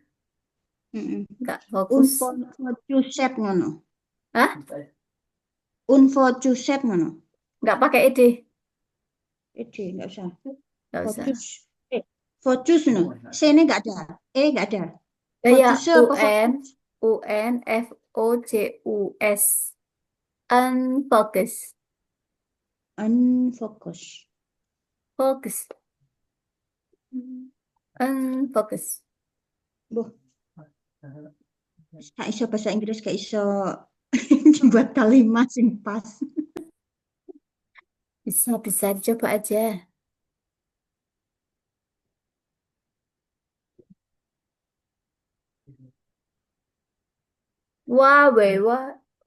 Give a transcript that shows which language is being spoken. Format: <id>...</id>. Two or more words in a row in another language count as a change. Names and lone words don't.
<id>Nggak fokus.</id> <jv>Unfocused ngono. Hah? Unfocused ngono.</jv> <id>Nggak pakai ed. Nggak usah. Nggak usah. Focus no. C-nya nggak ada. Nggak ada. Ya, Focus apa UNFOCUS. Unfocus. Unfocus. Focus. Unfocus. Boh.</id> <jv>Gak iso bahasa Inggris, gak iso buat kalimat sing pas.</jv> <id>Bisa dicoba aja. Wah, wah.</id>